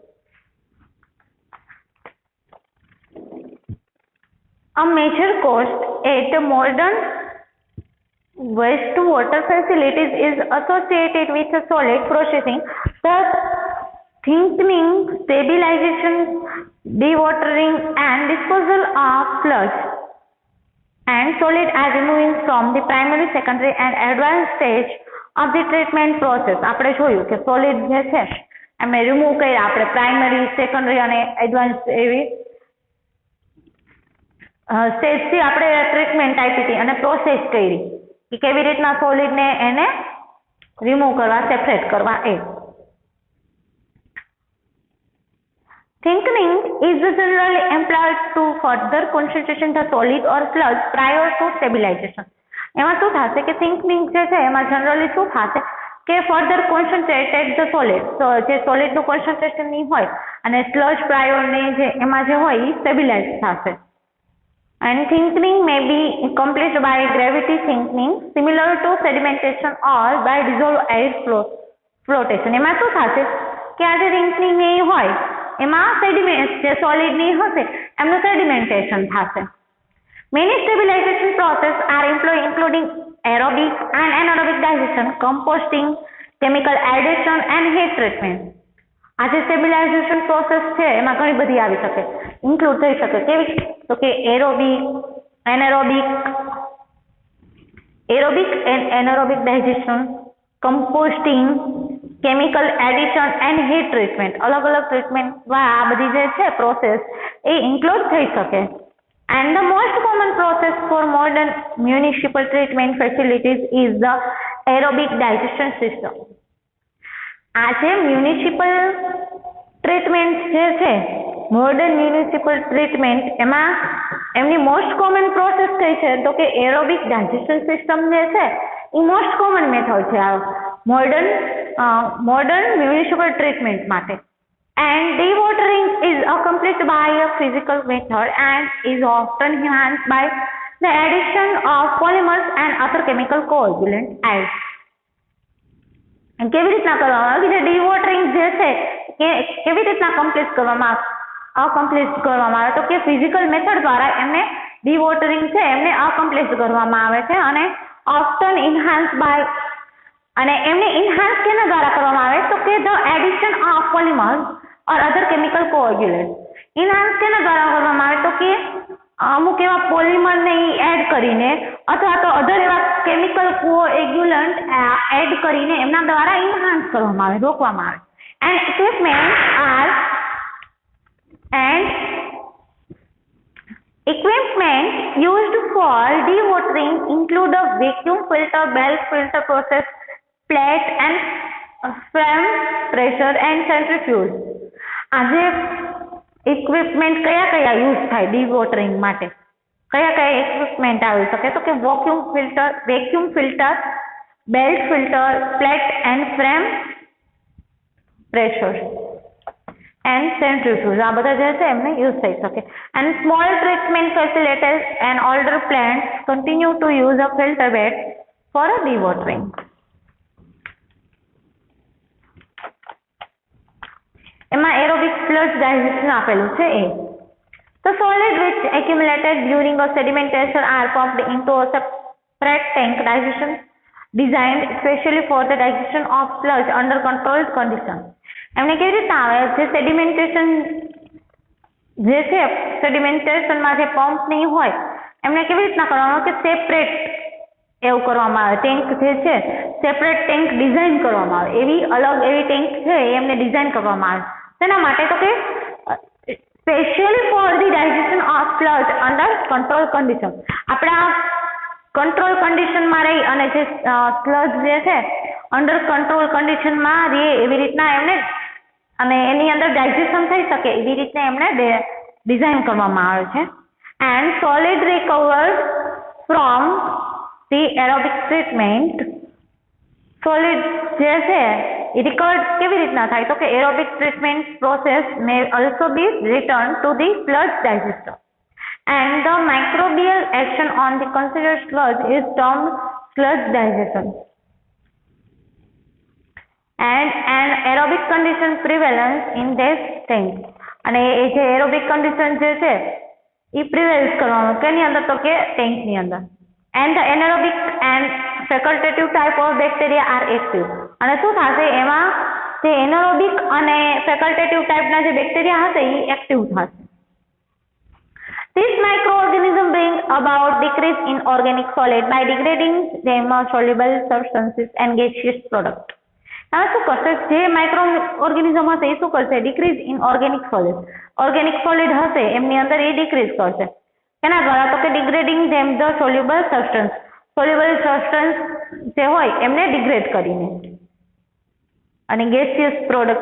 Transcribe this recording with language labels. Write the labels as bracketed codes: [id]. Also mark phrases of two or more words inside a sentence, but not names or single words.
[en] A major cost at modern wastewater facilities is associated with solid processing. The thickening, stabilization, dewatering, and disposal of sludge and solid are removing from the primary, secondary, and advanced stage of the treatment process. [gu] આપણે જોયું કે solid જે છે એમને રિમૂવ કર્યા આપણે પ્રાઇમરી, સેકન્ડરી અને એડવાન્સ એવી સ્ટેજથી આપણે ટ્રીટમેન્ટ આપી હતી અને પ્રોસેસ કરી કે કેવી રીતના સોલિડને એને રિમૂવ કરવા, સેપરેટ કરવા એ. [en] Thickening is generally employed to further concentration the solid or sludge prior to stabilization. [gu] એમાં શું થશે કે થિંકનિંગ જે છે એમાં જનરલી શું થશે કે [en] further concentrated the solid, [gu] તો જે સોલિડનું કોન્સન્ટ્રેશન ની હોય અને સ્લજ પ્રાયોરની જે એમાં જે હોય એ સ્ટેબિલાઇઝ થશે. [en] And thickening may be accomplished by gravity thickening similar to sedimentation or by dissolved air flotation. [gu] એમાં શું થશે કે આ જે થિંકનિંગ એ હોય એમાં સેડિમેન્ટ જે સોલિડની હશે એમનું સેડિમેન્ટેશન થશે. [en] Many stabilization processes are employed including aerobic and anaerobic digestion, composting, chemical addition and heat treatment. [gu] આ જે સ્ટેબિલાઇઝેશન પ્રોસેસ છે એમાં ઘણી બધી આવી શકે, ઇન્ક્લુડ થઈ શકે. કેવી? તો કે [en] aerobic and anaerobic digestion, composting, chemical addition and heat treatment. [gu] અલગ અલગ ટ્રીટમેન્ટ આ બધી જે છે પ્રોસેસ એ ઇન્ક્લુડ થઈ શકે. [en] And the most common process for modern municipal treatment facilities is the aerobic digestion system. [gu] આ જે [en] municipal treatment [gu] જે છે [en] modern municipal treatment [gu] એમાં એમની [en] most common process [gu] કઈ છે તો કે [en] aerobic digestion system [gu] જે છે એ [en] most common method [gu] છે આ [en] modern municipal treatment [gu] માટે. [en] And dewatering is accomplished by a physical method and is often enhanced by the addition of polymers and other chemical coagulant aids. [gu] કેવી રીતના કરવામાં આવે કે ડીવોટરિંગ જે છે કે કેવી રીતના અકમ્પ્લીટ કરવામાં આવે તો કે [en] physical method [gu] દ્વારા એમને ડીવોટરિંગ છે એમને અકમ્પ્લીટ કરવામાં આવે છે અને [en] often enhance by [gu] અને એમને ઇન્હાન્સ કેના દ્વારા કરવામાં આવે તો કે [en] the addition of polymers or other chemical coagulant. [gu] ઇન્હાન્સ કેના દ્વારા કરવામાં આવે તો કે અમુક એવા પોલિમરને એડ કરીને અથવા તો અધર એવા [en] chemical coagulant [gu] એડ કરીને એમના દ્વારા ઇન્હાન્સ કરવામાં આવે, રોકવામાં આવે. [en] એન્ડ equipment used for dewatering include a vacuum filter, belt filter process, plate and frame pressure and centrifuge. [gu] આજે ઇક્વિપમેન્ટ કયા કયા યુઝ થાય ડીવોટરિંગ માટે? કયા કયા ઇક્વિપમેન્ટ આવી શકે તો કે [en] vacuum filter, belt filter, plate and frame pressure and centrifuge. [gu] આ બધા જે છે એમને યુઝ થઈ શકે. [en] and small treatment facilities and older plants continue to use a filter bed for a dewatering. [gu] એમાં [en] aerobic sludge digestion [gu] આપેલું છે એ. [en] The solid which accumulated during a sedimentation are pumped into a separate tank digestion designed especially for the digestion of sludge under controlled conditions. [gu] એમને કેવી રીતના આવે જે સેડિમેન્ટેશન જે છે સેડિમેન્ટેશનમાં જે પંપ નહીં હોય એમને કેવી રીતના કરવામાં આવે કે સેપરેટ એવું કરવામાં આવે. ટેન્ક જે છે [en] separate tank [gu] ડિઝાઇન કરવામાં આવે. એવી અલગ એવી ટેન્ક છે એ એમને ડિઝાઇન કરવામાં આવે. તેના માટે તો કે [en] specially for the digestion of sludge under control condition. [gu] આપણા કંટ્રોલ કન્ડિશનમાં રહી અને જે સ્લજ જે છે અંડર કંટ્રોલ કન્ડિશનમાં રહે એવી રીતના એમને અને એની અંદર ડાયજેશન થઈ શકે એવી રીતના એમને ડિઝાઇન કરવામાં આવે છે. [en] and solid recovered from the aerobic treatment. સોલિડ જે છે એ રિકવર્ડ કેવી રીતના થાય તો કે aerobic treatment process may also be return to the sludge digester and the microbial action on the considered sludge is termed sludge digestion and an aerobic condition prevalence in this tank [gu] અને એ જે એરોબિક કન્ડિશન જે છે એ પ્રિવેલ્સ કરવાનું કેની અંદર તો કે ટેન્કની અંદર [en] and the anaerobic and facultative type of bacteria are active [gu] અને શું થશે એમાં જે એનએરોબિક અને ફેકલ્ટેટિવ ટાઈપના જે બેક્ટેરિયા હશે એ એક્ટિવ થશે. [en] This microorganism bring about decrease in organic solid by degrading them soluble substances and gaseous product. [gu] આ શું કરશે જે માઇક્રો ઓર્ગેનિઝમ હશે એ શું કરશે [en] decrease in organic solid [gu] હશે એમની અંદર એ ડિક્રીઝ કરશે એના દ્વારા તો કે [en] degrading them the soluble substance [gu] જે હોય એમને ડિગ્રેડ કરીને અને [en] gaseous product